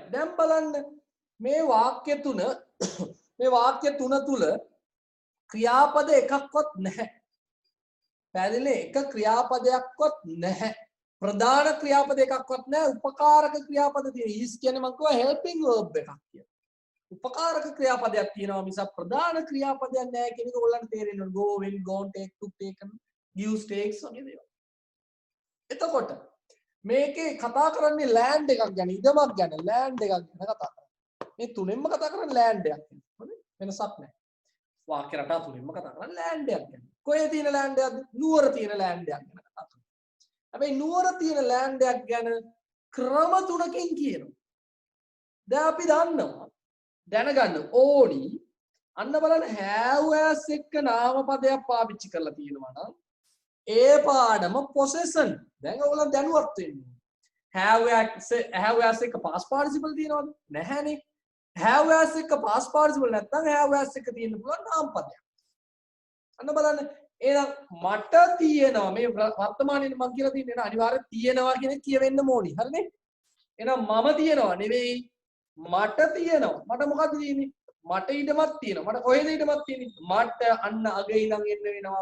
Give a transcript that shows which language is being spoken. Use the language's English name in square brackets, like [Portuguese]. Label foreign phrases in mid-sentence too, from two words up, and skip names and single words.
[Sinhala] දැන් බලන්න මේ වාක්‍ය තුන මේ වාක්‍ය තුන තුල ක්‍රියාපද එකක්වත් නැහැ. පැහැදිලිනේ? එක ක්‍රියාපදයක්වත් නැහැ. ප්‍රධාන ක්‍රියාපද එකක්වත් නැහැ. උපකාරක ක්‍රියාපද තියෙන. is කියන්නේ මම කිව්වා [English] helping verb [Sinhala] එකක් කියලා. උපකාරක ක්‍රියාපදයක් තියෙනවා මිසක් ප්‍රධාන ක්‍රියාපදයක් නැහැ කියන එක ඔයගොල්ලන්ට තේරෙන්න ඕන. [English] go, went, gone, take, took, taken, gives, takes [Sinhala] වගේ දේවල්. එතකොට මේකේ කතා කරන්නේ land එකක් ගැන, ඉඩමක් ගැන, land එකක් ගැන කතා කරන්නේ. මේ තුනෙන්ම කතා කරන්නේ land එකක් ගැන. හරි? වෙනසක් නැහැ. වාක්‍ය රටා තුනෙන්ම කතා කරන්නේ land එකක් ගැන. කොහේ තියෙන land එකක්ද? නුවර තියෙන land එකක් ගැන කතා කරනවා. හැබැයි නුවර තියෙන land එකක් ගැන ක්‍රම තුනකින් කියනවා. දැන් අපි දන්නවා දැනගන්න ඕනි අන්න බලන්න [English] have as [Sinhala] එක්ක නාමපදයක් පාවිච්චි කරලා තියෙනවා නම් ඒ පාඩම possession. දැන් ඔයගොල්ලෝ දැනුවත් වෙන්න ඕනේ. [English] have as [Sinhala] එක්ක [English] past participle [Sinhala] තියෙනවද? නැහැනේ. [English] have as [Sinhala] එක්ක [English] past participle [Sinhala] නැත්නම් [English] have as [Sinhala] එක්ක තියෙන්න පුළුවන් නාමපදයක්. අන්න බලන්න එහෙනම් මට තියෙනවා මේ වර්තමානයේ මම කියලා තියෙන නේද අනිවාර්යයෙන් තියෙනවා කියන කියවෙන්න ඕනි. හරිනේ? එහෙනම් මම තියෙනවා නෙවෙයි මට තියෙනවා. මට මොකද්ද තියෙන්නේ? මට ඉඩමක් තියෙනවා. මට කොහෙද ඉඩමක් තියෙන්නේ? මට අන්න අගේ ඉඳන් එන්න වෙනවා.